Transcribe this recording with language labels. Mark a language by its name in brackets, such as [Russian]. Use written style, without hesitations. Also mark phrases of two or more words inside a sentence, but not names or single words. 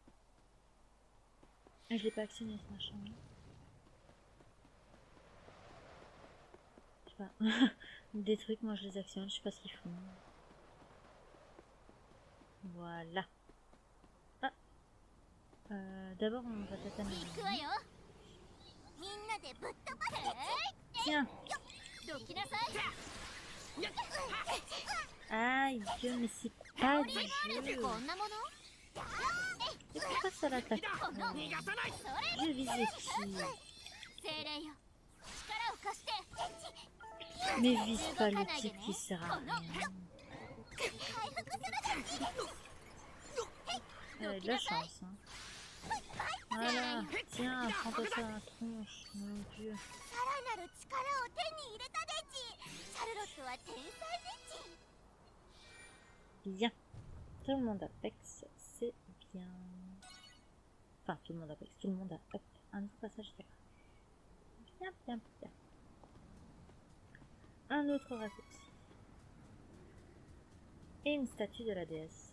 [French] Je l'ai pas actionné ce machin. Je sais pas. Des trucs, moi je les actionne, je sais pas ce qu'ils font. Voilà. Ah. D'abord on va tâtonner. [Japanese] 行くわよみんなでぶっ飛ばせ [French] Tiens. [Japanese] どきなさい [French] Aïe, mais c'est pas du jeu. [Japanese] こんなもの [French] Et pourquoi ça l'attaque pas? [Japanese] 逃がさない [French] Je visais qui? [Japanese] 精霊よ力を貸して [French] Mais vise pas le type qui sert à rien. Elle a de la chance, hein. Voilà, tiens, prends-toi ça à la tronche, mon dieu. [Japanese] さらなる力を手に入れたデジシャルロットは天才デジ [French] Bien. Tout le monde Apex, c'est bien. Enfin, tout le monde Apex, tout le monde a hop, un nouveau passage d'accord. Bien, bien, bien. Un autre raccourci. Et une statue de la déesse.